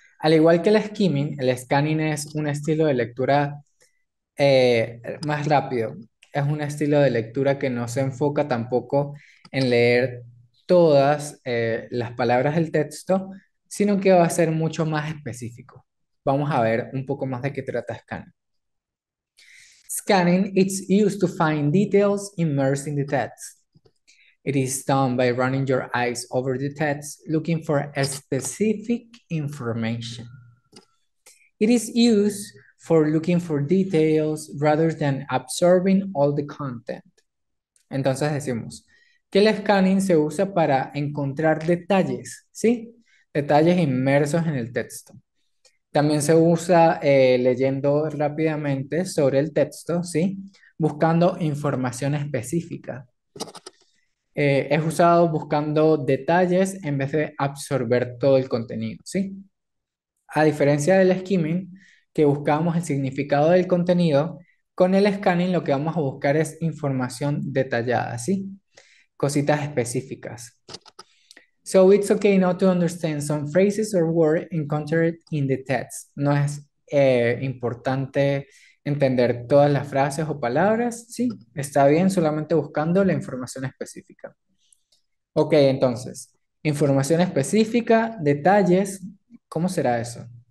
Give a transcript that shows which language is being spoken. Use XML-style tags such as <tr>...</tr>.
<es>Al igual que el skimming, el scanning es un estilo de lectura más rápido. Es un estilo de lectura que no se enfoca tampoco en leer todas las palabras del texto, sino que va a ser mucho más específico. Vamos a ver un poco más de qué trata Scanning.</es> <en>Scanning is used to find details immersed in the text. It is done by running your eyes over the text, looking for a specific information. It is used for looking for details rather than absorbing all the content.</en> <es>Entonces decimos que el scanning se usa para encontrar detalles, ¿sí? Detalles inmersos en el texto. También se usa leyendo rápidamente sobre el texto, ¿sí? Buscando información específica. Es usado buscando detalles en vez de absorber todo el contenido, ¿sí? A diferencia del skimming, que buscamos el significado del contenido, con el scanning lo que vamos a buscar es información detallada, ¿sí? Cositas específicas.</es> <en>So it's okay not to understand some phrases or words encountered in the text.</en> <es>No es importante entender todas las frases o palabras, sí, está bien solamente buscando la información específica. Ok, entonces, información específica, detalles, ¿cómo será eso?</es>